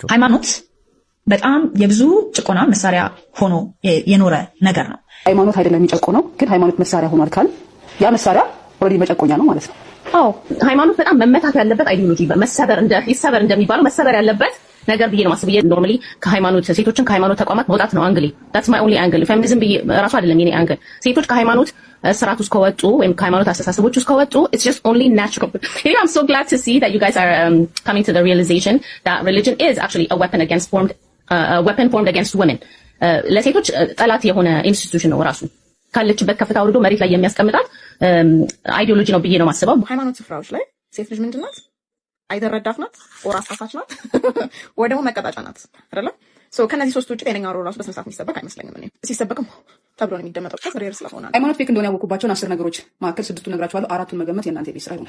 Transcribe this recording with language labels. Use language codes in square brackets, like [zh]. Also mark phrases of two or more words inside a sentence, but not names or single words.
[am] ሃይማኖት በጣም የብዙ ጭቆና መሳሪያ ሆኖ የኖረ ነገር ነው። ሃይማኖት አይደለም የሚጨቆነው፣ ግን ሃይማኖት መሳሪያ ሆኗል ካል ያ መሳሪያ ኦልሬዲ መጨቆኛ ነው ማለት ነው። አዎ ሃይማኖት በጣም መመታት ያለበት አይዲዮሎጂ ይሰበር እንደሚባለው መሰበር ያለበት ነገር ብዬ ነው ማስበው። ኖርማሊ ከሃይማኖት ሴቶችን ከሃይማኖት ተቋማት መውጣት ነው አንግሊ። [en] that's my only angle [am] ፌሚኒዝም ብዬ ራሱ አይደለም የኔ አንግል። ሴቶች ከሃይማኖት ስርዓት ውስጥ ከወጡ ወይም ከሃይማኖት አስተሳሰቦች ውስጥ ከወጡ [en] it's just only natural. I'm so glad to see that you guys are coming to the realization that religion is actually a weapon formed against women. [am] ለሴቶች ጠላት የሆነ ኢንስቲትዩሽን ነው ራሱ ካለችበት ከፍታ ወርዶ መሬት ላይ የሚያስቀምጣት አይዲዮሎጂ ነው ብዬ ነው ማስበው። ሃይማኖት ስፍራዎች ላይ ሴት ልጅ ምንድን ናት? አይደር ረዳት ናት፣ ኦር አሳሳች ናት፣ ወይ ደግሞ መቀጣጫ ናት አይደለ? ከነዚህ ሶስት ውጭ ጤነኛ ሮል ራሱ በስነ ስርዓት የሚሰበክ አይመስለኝም። እኔ ሲሰበክም ተብሎ ነው የሚደመጠው ሬር ስለሆነ ሃይማኖት ፌክ እንደሆነ ያወቁባቸውን 10 ነገሮች መካከል 6ቱን ነግራችኋለሁ። 4ቱን መገመት የእናንተ ቤት ስራ ይሆናል።